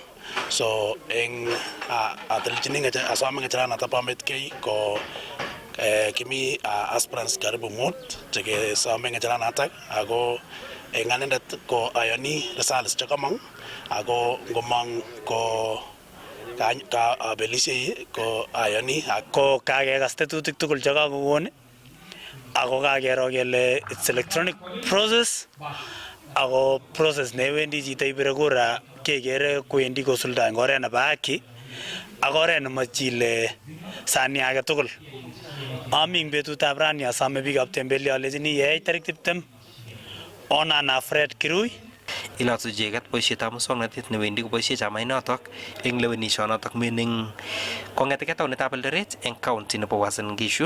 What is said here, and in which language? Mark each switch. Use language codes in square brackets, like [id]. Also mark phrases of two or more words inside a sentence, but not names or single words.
[kln] So eng asome ng'echeranet bo Metkei ko kimi aspirants karibu 5 chekesome ng'echeranatak ako eng anendet ko ayoni results chekamong ako ngomong ko kabelishe ko ayoni ako kakekas tetutik tugul chekakokon ako kakero kele [en] it's electronic process [kln] ako process newendi chito ibire kura kekere kwendi kosulda eng oret nebo haki ak oret nemachile sani age tugul. Ami eng betutab rani asome biikab Tembelio alechini yeiteit tarik 20 Onana Fred Kirui. Ilotsu icheket boisietab muswoknotet newendi koboisie chamainotok eng lewenishonotok meaning kong'eteke taunetab Eldoret eng county nebo Uasin Gishu.